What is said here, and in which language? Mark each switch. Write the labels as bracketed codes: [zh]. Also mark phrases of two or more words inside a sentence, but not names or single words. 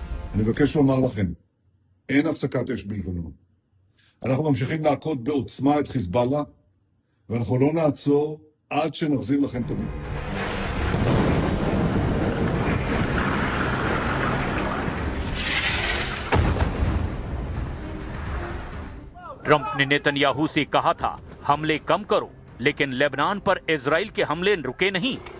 [he] אני מבקש לומר לכם, אין הפסקת אש בלבנון. אנחנו ממשיכים להכות בעוצמה את חיזבאללה, ואנחנו לא נעצור עד שנחזיר לכם את הביטחון. [hi] ट्रंप ने नेतन्याहू से कहा था हमले कम करो, लेकिन लेबनान पर इजराइल के हमले रुके नहीं।